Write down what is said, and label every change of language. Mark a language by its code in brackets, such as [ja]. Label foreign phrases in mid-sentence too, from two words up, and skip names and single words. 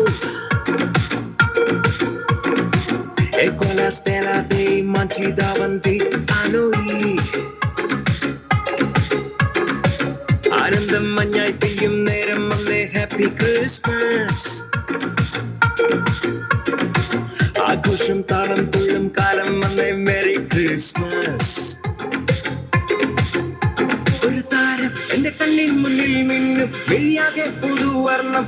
[it] e con la stella dei manci davanti a noi [ml] ആനന്ദം മഞ്ഞായി പെയ്യും നേരം വന്നേ [en] Happy Christmas [ml] ആഘോഷം താളം തുള്ളും കാലം വന്നേ [en] Merry Christmas [ml] ഒരു താരം എന്റെ കണ്ണിൻ മുന്നിൽ മിന്നും വെളിയാകെ പുതുവർണ്ണം